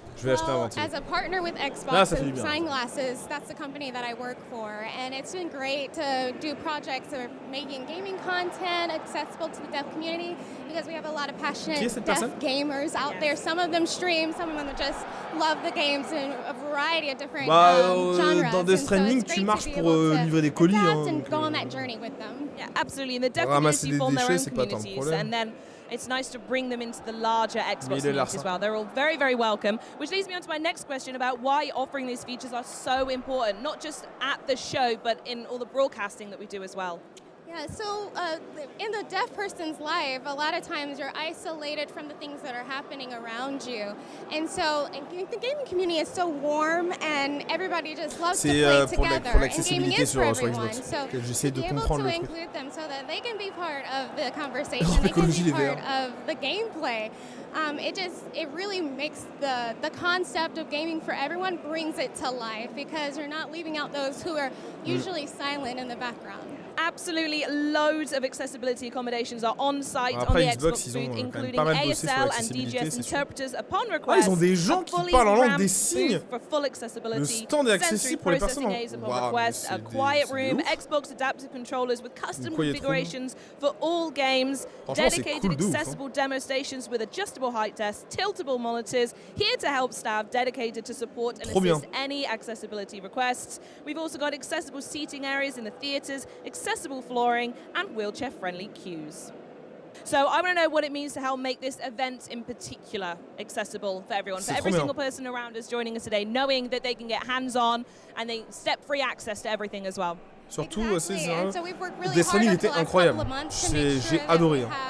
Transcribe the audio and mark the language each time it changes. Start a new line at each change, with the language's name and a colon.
English: Well, as a partner with Xbox and Skylines, that's the company that I work for, and it's been great to do projects that are making gaming content accessible to the deaf community because we have a lot of passionate deaf gamers out there. Some of them stream, some of them just love the games in a variety of different genres.
French: Dans des streaming, tu marches pour livrer des colis.
English: And go on that journey with them. Yeah, absolutely. And the deaf community form their own communities, and then it's nice to bring them into the larger Xbox community as well. They're all very, very welcome. Which leads me on to my next question about why offering these features are so important, not just at the show, but in all the broadcasting that we do as well. Yeah, so in the deaf person's life, a lot of times you're isolated from the things that are happening around you. And so the gaming community is so warm and everybody just loves to play together. And gaming is for everyone. So to be able to include them so that they can be part of the conversation, they can be part of the gameplay. It really makes the concept of gaming for everyone, brings it to life because you're not leaving out those who are usually silent in the background. Absolutely, loads of accessibility accommodations are on site on the Xbox booth, including ASL and DGS interpreters upon request.
French: Ils ont des gens qui parlent en langue des signes. Le stand est accessible pour les personnes
English: en request, a quiet room, Xbox adaptive controllers with custom configurations for all games, dedicated accessible demo stations with adjustable height desks, tiltable monitors, here to help staff dedicated to support and assist any accessibility requests. We've also got accessible seating areas in the theaters, accessible flooring, and wheelchair-friendly queues. So I want to know what it means to help make this event in particular accessible for everyone, for every single person around us joining us today, knowing that they can get hands-on and they step-free access to everything as well.
French: Surtout, Destiny était incroyable. J'ai adoré.